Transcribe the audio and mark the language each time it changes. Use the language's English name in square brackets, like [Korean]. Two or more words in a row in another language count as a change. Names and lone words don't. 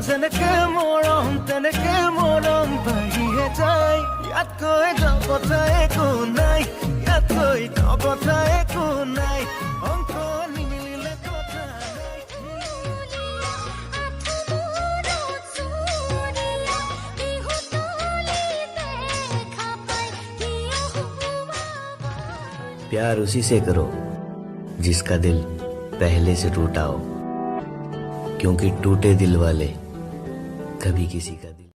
[Assamese] তেনেকে মৰম বাঢ়িহে যায় ইয়াতকৈ কথা একো নাই ইয়াতকৈ কথা একো নাই অংক নিমিলিলে কথা নাই [Hindi] प्यार उसी से करो जिसका दिल पहले से टूटा हो क्योंकि टूटे दिल वाले कभी किसी का दिल